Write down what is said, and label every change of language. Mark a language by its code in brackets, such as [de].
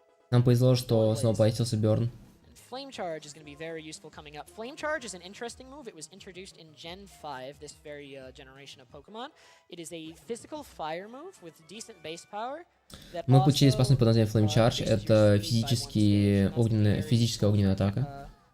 [ru] Нам повезло, что снова повесился Бёрн. [en] Flame Charge is going to be very useful coming up. Flame Charge is an interesting move. It was introduced in Gen 5, this very generation of Pokemon. It is a physical fire move with decent base power. [ru] Мы получили способность под названием Flame Charge. Это физическая огненная атака.